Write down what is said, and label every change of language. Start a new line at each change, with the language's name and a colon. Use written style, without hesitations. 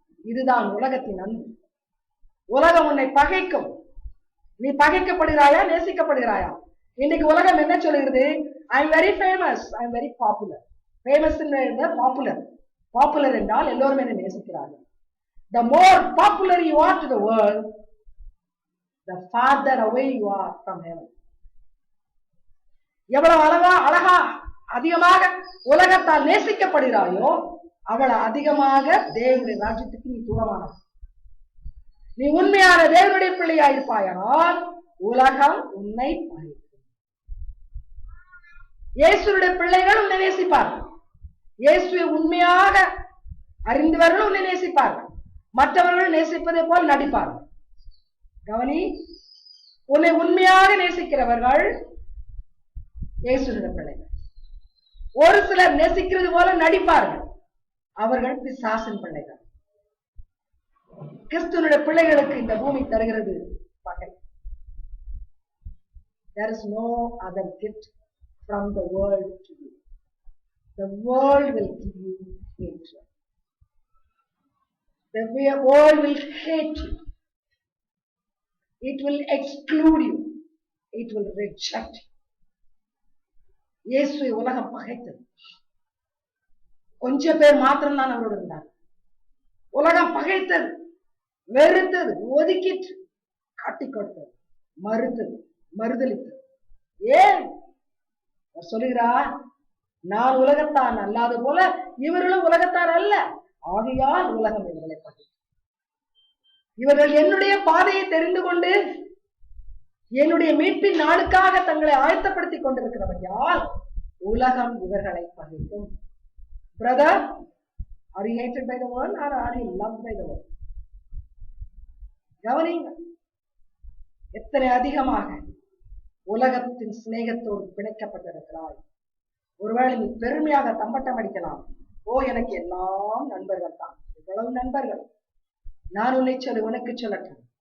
Tamil: இதுதான் உலகத்தின் அன்பு. உலகம் உன்னை பகைக்கும். நீ பகைக்கப்படுகிறாயா, நேசிக்கப்படுகிறாயா? இன்னைக்கு உலகம் என்ன சொல்லுகிறது?
English: I am very famous, I am very popular. Famous popular.
Tamil: Popular என்றால் எல்லோரும் என்னை நேசிக்கிறார்கள்.
English: The more popular you are to the world, the farther away you are from heaven.
Tamil: எவ்வளவு அழகா அதிகமாக உலகத்தால் நேசிக்கப்படுகிறாயோ அவளை அதிகமாக தேவனுடைய ராஜ்யத்துக்கு நீ தூரமானவன். நீ உண்மையான தேவனுடைய பிள்ளையா இருப்பாயானால் உலகம் உன்னை பகைக்கும். இயேசுடைய பிள்ளைகள் உன்னை நேசிப்பார்கள். இயேசுவை உண்மையாக அறிந்தவர்கள் உன்னை நேசிப்பார்கள். மற்றவர்கள் நேசிப்பதை போல் நடிப்பார்கள். கவனி, உன்னை உண்மையாக நேசிக்கிறவர்கள் இயேசுடைய பிள்ளைகள். ஒரு சிலர் நேசிக்கிறது போல நடிப்பார்கள், அவர்கள் பிசாசின் பிள்ளைகள். கிறிஸ்துவனுடைய பிள்ளைகளுக்கு இந்த பூமி தருகிறது பகை.
English: There is no other gift from the world to you. The world will give you hatred. The world will hate you. It will exclude you. It will reject you.
Tamil: இயேசுவை உலகம் பகைத்தது. கொஞ்ச பேர் மாத்திரம்தான் அவரோடு இருந்தார். உலகம் பகைத்தது, வெறுத்தது, ஒதுக்கிட்டு, காட்டி கொடுத்தது, மறுத்தது, மறுதளித்தது. ஏன் சொல்லுகிறார்? நான் உலகத்தான் அல்லாத போல இவர்களும் உலகத்தார் அல்ல, ஆகையால் உலகம் இவர்களை பகைத்தது. இவர்கள் என்னுடைய பாதையை தெரிந்து கொண்டு என்னுடைய மீட்பின் நாளுக்காக தங்களை ஆயத்தப்படுத்திக் கொண்டிருக்கிறவர்களால் உலகம் இவர்களை பகைக்கும்.
English: Brother, are you hated by the world or are you loved by the world?
Tamil: கவனிங்க, எத்தனை அதிகமாக உலகத்தின் சிநேகத்தோடு பிணைக்கப்பட்டிருக்கிறாய். ஒருவேளை நீ பெருமையாக தம்பட்டம் அடிக்கலாம், ஓ எனக்கு எல்லாம் நண்பர்கள் தான். இவ்வளவு நண்பர்கள், நான் உன்னை சொல்லு, உனக்கு சொல்லட்டும்.